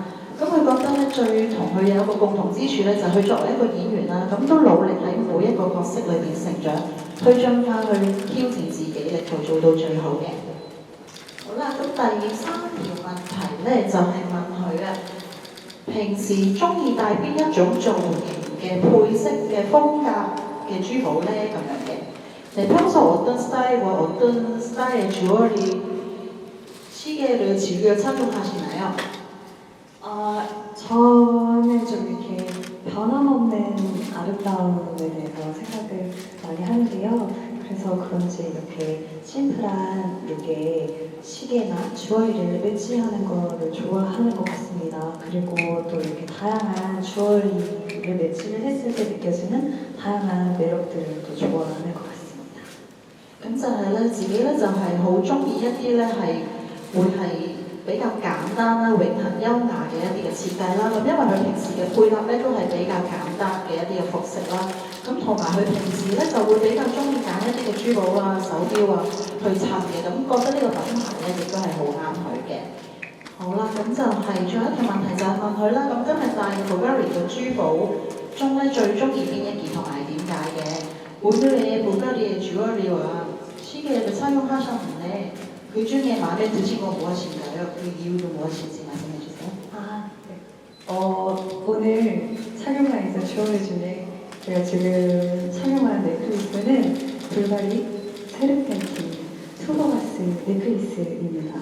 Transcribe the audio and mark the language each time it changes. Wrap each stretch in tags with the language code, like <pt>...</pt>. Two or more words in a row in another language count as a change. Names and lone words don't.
<yue>咁佢覺得咧最同佢有一個共同之處咧，就係佢作為一個演員啦，咁都努力喺每一個角色裏邊成長，推進化去挑戰自己，力圖做到最好嘅。好啦，咁第三條問題咧就係問佢啊，平時中意戴邊一種造型嘅配色嘅風格嘅珠寶咧咁樣嘅。</yue> <ko>네, 평소 어떤 스타일과 어떤 스타일의 주얼리 시계를 즐겨 착용하시나요? 저는 좀 이렇게 변함없는 아름다움에 대해서 생각을 많이 하는데요. 그래서 그런지 이렇게 심플한 룩에 시계나 주얼리를 매치하는 거를 좋아하는 것 같습니다. 그리고 또 이렇게 다양한 주얼리를 매치를 했을 때 느껴지는 다양한 매력들을 또 좋아하는 것 같습니다.</ko> <yue>咁就係咧，自己咧就係好中意一啲咧係會係比較簡單啦、永恆優雅嘅一啲嘅設計啦。咁因為佢平時嘅配搭咧都係比較簡單嘅一啲嘅服飾啦。咁同埋佢平時咧就會比較中意揀一啲嘅珠寶啊、手錶啊去襯嘅。咁覺得呢個品牌咧亦都係好啱佢嘅。好啦，咁就係仲有一條問題就係問佢啦。咁今日戴 Bulgari 嘅珠寶中咧最中意邊一件同埋點解嘅？</yue> <ko>오늘의 bulgari 주얼리와 시계를 착용하셨는데 그 중에 마음에 드신 건 무엇인가요? 그 이유도 무엇인지 말씀해 주세요. 아, 네. 오늘 착용한 이제 주얼리 중에 제가 지금 착용한 넥클리스는 불가리 세르펜틴 투버가스 넥클리스입니다.</ko>